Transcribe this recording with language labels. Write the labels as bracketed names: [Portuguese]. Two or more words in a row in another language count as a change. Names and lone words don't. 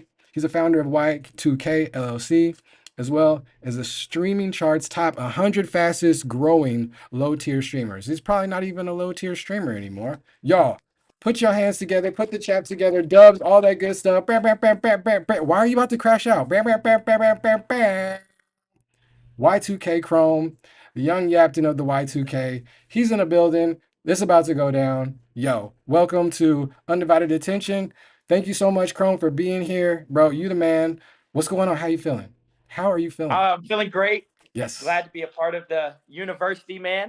[English] He's a founder of Y2K LLC, as well as the streaming charts top 100 fastest growing low-tier streamers. He's probably not even a low-tier streamer anymore. Y'all, put your hands together, put the chat together, dubs, all that good stuff. Bam, bam, bam, bam, bam, bam. Why are you about to crash out? Bam, bam, bam, bam, bam, bam, bam. Y2KChrome, the young Yapton of the Y2K. He's in a building. This is about to go down. Yo, welcome to Undivided Attention. Thank you so much, Chrome, for being here. Bro, you the man. What's going on? How you feeling? How are you feeling? I'm feeling great. Yes. Glad to be a part of the university, man.